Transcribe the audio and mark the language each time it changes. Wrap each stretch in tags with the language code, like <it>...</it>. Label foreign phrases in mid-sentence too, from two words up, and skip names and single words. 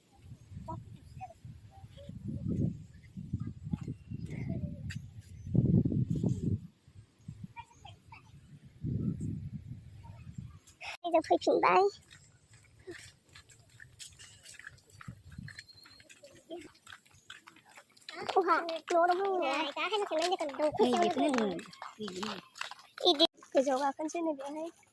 <brx>जों फैफिनबाय अहा न'आव दं दा</brx> <th>ให้มันเล่นกันดู</th> <brx>इदि गोजौ गाखोनोसै नै बेहाय</brx>